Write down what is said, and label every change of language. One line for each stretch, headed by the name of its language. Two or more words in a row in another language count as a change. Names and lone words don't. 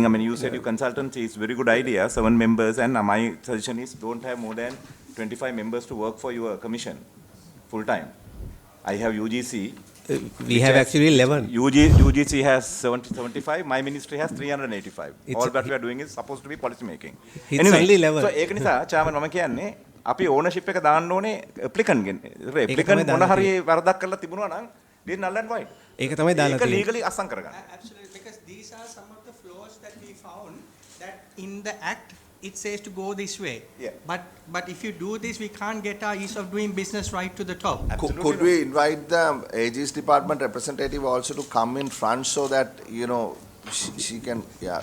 English: I mean, you said your consultancy is very good idea, 7 members, and my suggestion is don't have more than 25 members to work for your commission full time. I have UGC. We have actually 11. UGC has 75, my ministry has 385. All that we are doing is supposed to be policy making. It's only 11.
Sinhala: So ඒක නිසා chairman මම කියන්නේ අපි ownership එක දාන්න ඕනේ applicant ගෙන්. applicant මොන හරි වරදක් කරලා තිබුණා නම්
English: they null and void.
Sinhala: ඒක තමයි දාලා ඒක තියෙන්නේ. legally අසං කරගන්න.
English: Absolutely, because these are some of the flaws that we found that in the act it says to go this way. Yeah. But if you do this, we can't get our ease of doing business right to the top. Could we invite the AG's department representative also to come in front so that, you know, she can, yeah.